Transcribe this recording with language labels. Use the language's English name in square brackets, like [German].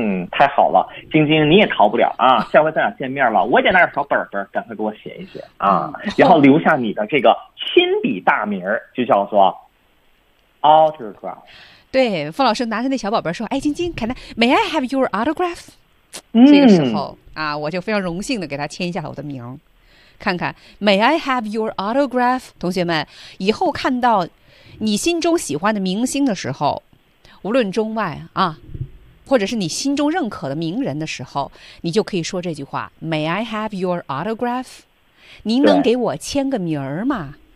[Chinese] 太好了，晶晶你也逃不了啊！下回咱俩见面了，我也拿着小本本，赶快给我写一写啊，然后留下你的这个亲笔大名，就叫做 autograph。对，凤老师拿着那小宝贝说：“哎，晶晶 ， [English] Can I may I have your autograph？” [Chinese] 这个时候啊，我就非常荣幸的给他签下了我的名。看看 [English] ，May I have your autograph？ [Chinese] 同学们，以后看到你心中喜欢的明星的时候，无论中外啊，或者是你心中认可的名人的时候，你就可以说这句话 ： [English] “May I have your autograph？” [Chinese] 您能给我签个名儿吗？